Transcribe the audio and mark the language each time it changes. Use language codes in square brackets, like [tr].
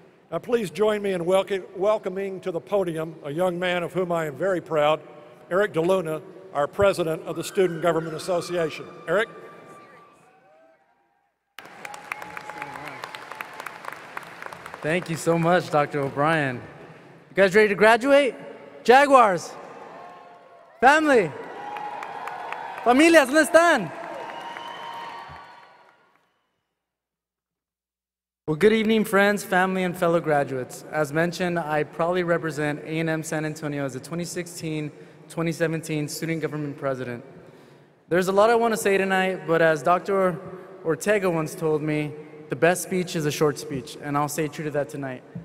[en] Now, please join me in welcoming to the podium a young man of whom I am very proud, Eric DeLuna, our president of the Student Government Association. Eric? Thank you so much, Dr. O'Brien. You guys ready to graduate? Jaguars, family, [es] familias, ¿dónde están? [en] Well, good evening, friends, family, and fellow graduates. As mentioned, I proudly represent A&M San Antonio as the 2016-2017 Student Government President. There's a lot I want to say tonight, but as Dr. Ortega once told me, the best speech is a short speech, and I'll stay true to that tonight.